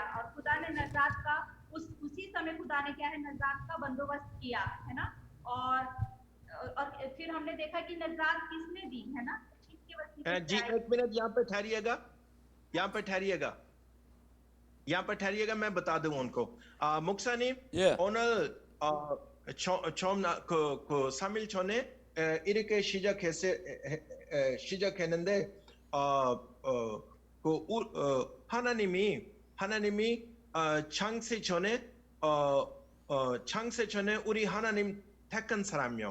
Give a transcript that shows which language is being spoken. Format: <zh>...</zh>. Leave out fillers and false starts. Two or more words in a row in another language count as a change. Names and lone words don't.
<hi>और खुदा ने नजात का उसी समय खुदा ने क्या है, नजात का बंदोबस्त किया, है ना। और फिर हमने देखा कि नजात किसने दी, है ना, जी एक मिनट यहाँ पे ठहरिएगा, यहाँ पे ठहरिएगा, यहाँ पर ठहरिएगा, मैं बता दूं उनको।</hi> <ko>목사님, 오늘 처음 그 3일 전에 이렇게 시작했는데 하나님이 창세 전에 우리 하나님 택한 사람이요.</ko>